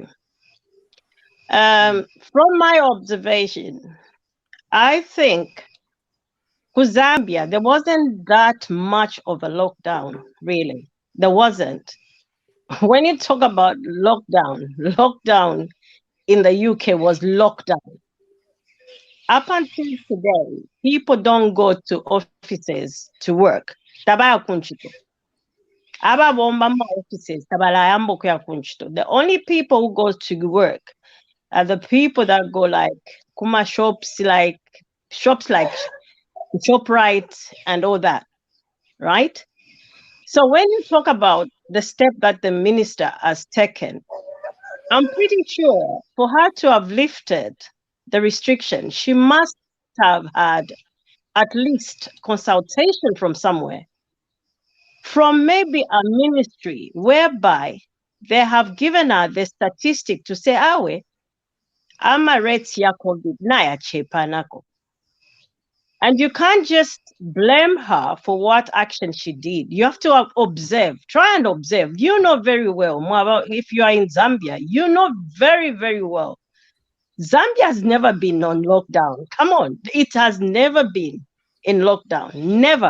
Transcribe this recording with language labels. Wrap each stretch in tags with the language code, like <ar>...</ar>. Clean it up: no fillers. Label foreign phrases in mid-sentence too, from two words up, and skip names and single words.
<en>From my observation, I think for Zambia, there wasn't that much of a lockdown, really. There wasn't. When you talk about lockdown in the UK was lockdown. Up until today, people don't go to offices to work.</en> <bem>Tabaya kunchito. Aba bomba ma offices. Tabala yambo kuya kunchito.</bem> <en>The only people who go to work are the people that go like kuma shops like ShopRite and all that, right? So when you talk about the step that the minister has taken, I'm pretty sure for her to have lifted the restriction, she must have had at least consultation from somewhere, from maybe a ministry, whereby they have given her the statistic to say,</en> <bem>awe, ama rates ya COVID na ya chepanako.</bem> <en>And you can't just blame her for what action she did. You have to observe, try and observe. You know very well, if you are in Zambia, you know very, very well. Zambia has never been on lockdown. Come on, it has never been in lockdown, never.</en>